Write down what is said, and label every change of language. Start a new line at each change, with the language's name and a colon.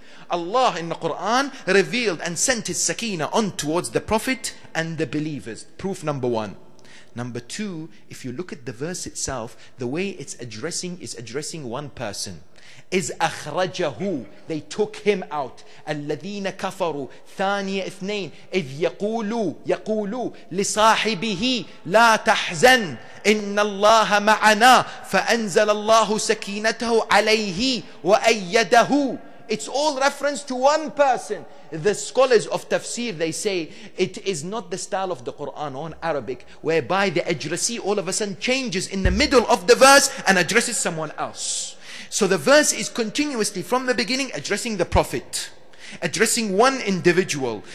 English: Allah in the Quran revealed and sent His sakina on towards the Prophet and the believers. Proof number one. Number two, if you look at the verse itself, the way it's addressing is addressing one person. Is أخرجه, they took him out.
Arabic: الذين كفروا ثاني اثنين إذ يقولوا لصاحبه لا تحزن إن الله معنا فأنزل الله سكينته عليه وأيده.
English: It's all reference to one person. The scholars of tafsir, they say it is not the style of the Quran or in Arabic whereby the addressee all of a sudden changes in the middle of the verse and addresses someone else. So the verse is continuously from the beginning addressing the Prophet, addressing one individual.